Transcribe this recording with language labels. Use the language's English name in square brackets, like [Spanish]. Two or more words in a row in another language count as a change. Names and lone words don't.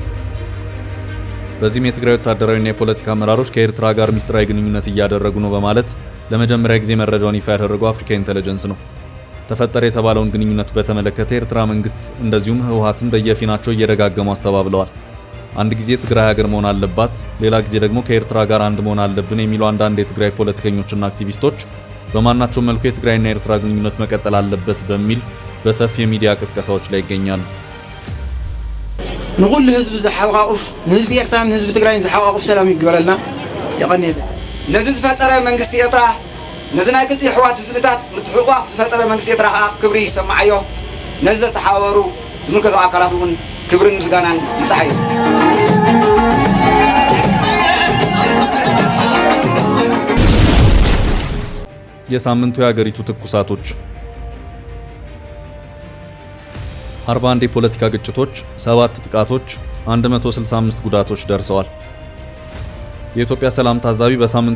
[Amharic] በዚህም የትግራይ ወታደራዊና የፖለቲካ አመራሮች ከኤርትራ ጋር ሚስጥራዊ ግንኙነት እያደረጉ ነው በማለት ለመጀመሪያ ጊዜ መረጃውን ይፋ ያደረገው አፍሪካ ኢንተለጀንስ ነው። ተፈጠረ የተባለውን ግንኙነት በተመለከተ የኤርትራ መንግስት እንደዚሁም ህወሓትን በየፊናቸው እየደጋገሙ አስተባብለዋል። አንድ ጊዜ ትግራይ ሀገር መሆን አለባት፣ ሌላ ጊዜ ደግሞ ከኤርትራ ጋር አንድ መሆን አለብን የሚሉ አንዳንድ የትግራይ ፖለቲከኞችና አክቲቪስቶች በማናቸው መልኩ የትግራይና የኤርትራ ግንኙነት መቀጠል አለበት በሚል በሰፊ የሚዲያ ቅስቀሳዎች ላይ ይገኛሉ። [Tigrinya] ንኩሉ ህዝብ ዝሓቋቁፍ ንህዝቢ ኤርትራ ንህዝቢ ትግራይ ዝሓቋቁፍ ሰላም ይግበረልና ይቀኒል። ነዚ ዝፈጠረ መንግስቲ ኤርትራ ነዚ ናይ ክልቲ ሕዋት ህዝብታት ምትሕቋፍ ዝፈጠረ መንግስቲ ኤርትራ ከዓ ክብሪ ይሰማዓዮ። ነዚ ዘተሓበሩ ዝምልከቶም አካላት እውን ክብርን ምስጋናን ይምፅሓዩ። [Amharic] የሳምንቱ የሀገሪቱ ትኩሳቶች 41 የፖለቲካ ግጭቶች፣ 7 ጥቃቶች፣ 165 ጉዳቶች ደርሰዋል። የኢትዮጵያ ሰላም ታዛቢ በሳምንቱ